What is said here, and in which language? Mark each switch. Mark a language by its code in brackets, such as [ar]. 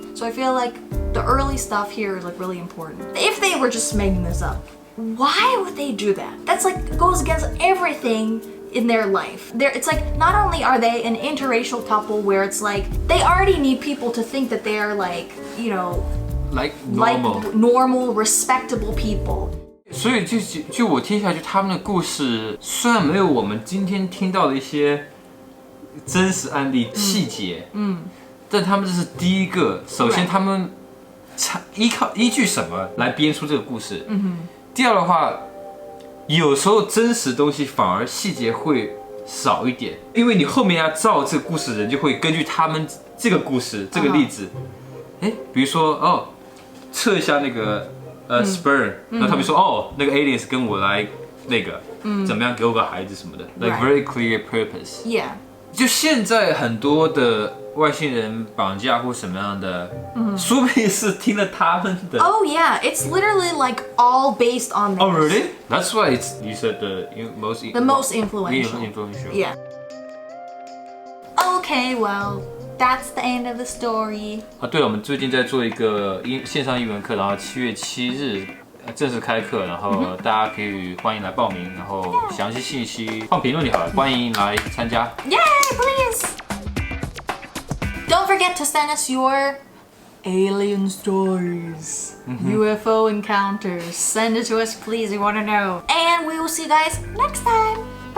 [en] So I feel like the early stuff here is like really important. If they were just making this up, why would they do that? That's like goes against everything in their life. It's like not only are they an interracial couple where it's like they already need people to think that they are like, you know, like normal, respectable people. [zh] 所以就我听下去，他们的故事虽然没有我们今天听到的一些真实案例细节，但他们这是第一个。首先，他们依据什么来编出这个故事？第二的话，有时候真实东西反而细节会少一点，因为你后面要照这个故事的人就会根据他们这个故事这个例子，比如说测一下那个sperm，然后他们说那个 aliens 跟我来那个怎么样给我个孩子什么的 ， [en] like very clear purpose。 Yeah。 [zh] 就现在很多的外星人绑架或什么样的，说不定是听了他们的。 [en] Oh yeah, it's literally like all based on this. Oh really? That's why you said the most influential. Yeah. Okay, well, that's the end of the story. [zh] 对了，我们最近在做一个线上英文课，然后7月7日正式开课，然后大家可以欢迎来报名，然后详细信息放评论里好了，欢迎来参加。 [en] Yay, please! Don't forget to send us your alien stories, UFO encounters. Send it to us, please. We want to know. And we will see you guys next time.